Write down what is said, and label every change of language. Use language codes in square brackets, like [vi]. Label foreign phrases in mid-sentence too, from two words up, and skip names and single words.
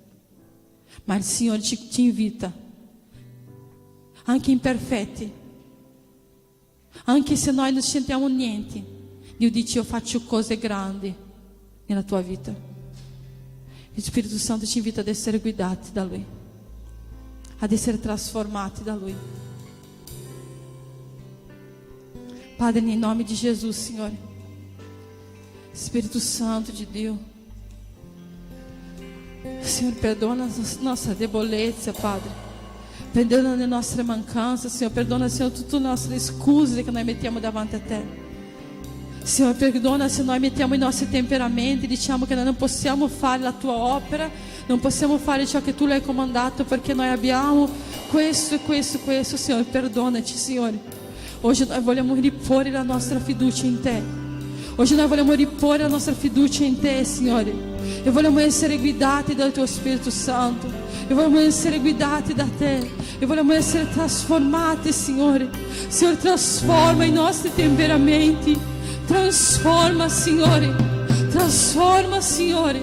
[it] Ma il Signore ci invita, anche imperfetti, anche se noi non sentiamo niente, Dio dice: io faccio cose grandi nella tua vita. Il Spirito Santo ci invita ad essere guidati da Lui, ad essere trasformati da Lui. Padre, [pt] em nome de Jesus, Senhor, Espírito Santo de Deus, Senhor, perdoa nossa debolezza, Padre, perdoa [it] le nostre mancanze, [pt] Senhor, perdoa, Senhor, [it] tutte le nostre scuse che noi mettiamo davanti a Te. Senhor, perdona se noi mettiamo i nostri temperamenti, diciamo che noi non possiamo fare la Tua opera, non possiamo fare ciò che Tu l'hai comandato perché noi abbiamo questo e questo e questo. Senhor, perdonaci, Signore. [pt] Hoje nós [it] vogliamo riporre la nostra fiducia in Te. [pt] Hoje nós [it] vogliamo riporre la nostra fiducia in Te, Signore. E vogliamo essere guidati dal Tuo Spirito Santo. E vogliamo essere guidati da Te. E vogliamo essere trasformati, Signore. Signore, trasforma i nostri temperamenti. Trasforma, Signore. Trasforma, Signore.